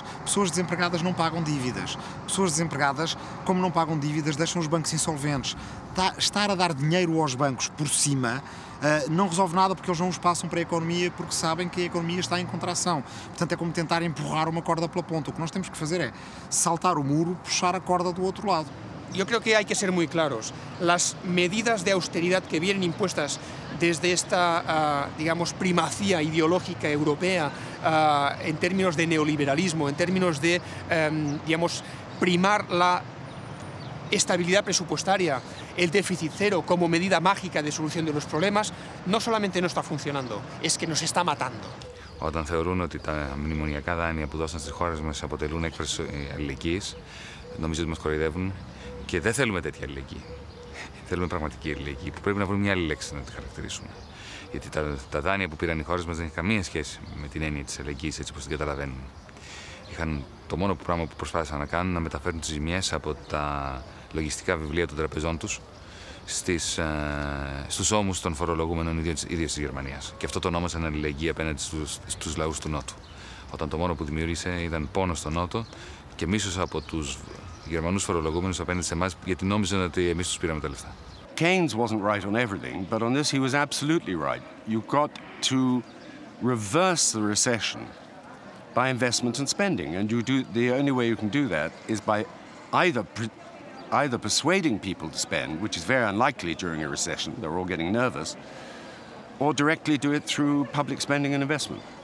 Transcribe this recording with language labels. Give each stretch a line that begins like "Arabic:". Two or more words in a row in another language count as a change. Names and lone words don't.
Portuguese: Pessoas desempregadas não pagam dívidas. Pessoas desempregadas, como não pagam dívidas, deixam os bancos insolventes. Estar a dar dinheiro aos bancos por cima não resolve nada porque eles não os passam para a economia porque sabem que a economia está em contração. Portanto, é como tentar empurrar uma corda pela ponta. O que nós temos que fazer é saltar o muro, puxar a corda do outro lado.
Spanish: yo creo que hay que ser muy claros. Las medidas de austeridad que vienen impuestas desde esta, digamos, primacía ideológica europea en términos de neoliberalismo, en términos de, digamos, primar la estabilidad presupuestaria, el déficit cero como medida mágica de solución de los problemas, no solamente no está funcionando, es que nos está matando.
Greek: Όταν θεωρούν ότι τα μνημονιακά δάνεια που δώσαν στις χώρες μας αποτελούν έκφραση αλληλεγγύης, νομίζω ότι μας κοροϊδεύουν και δεν θέλουμε τέτοια αλληλεγγύη. Θέλουμε πραγματική αλληλεγγύη, που πρέπει να βρούμε μια άλλη λέξη να τη χαρακτηρίσουμε. Γιατί τα δάνεια που πήραν οι χώρες μας δεν είχαν καμία σχέση με την έννοια της αλληλεγγύης έτσι όπως την καταλαβαίνουμε. Το μόνο πράγμα που προσπάθησαν να κάνουν να μεταφέρουν τις ζημιές από τα λογιστικά βιβλία των τραπεζών τους στους ώμους των φορολογούμενων ίδιων της Γερμανίας. Και αυτό το ονόμασαν αλληλεγγύη απέναντι στους λαούς του Νότου. Όταν το μόνο που δημιούργησε ήταν πόνο στο Νότο και μίσος από τους Γερμανούς φορολογούμενους απέναντι σε εμάς, γιατί νόμιζαν ότι εμείς τους πήραμε τα λεφτά.
English: Keynes wasn't right on everything, but on this he was absolutely right. You've got to reverse the recession by investment and spending, and the only way you can do that is by either persuading people to spend, which is very unlikely during a recession, they're all getting nervous, or directly do it through public spending and investment.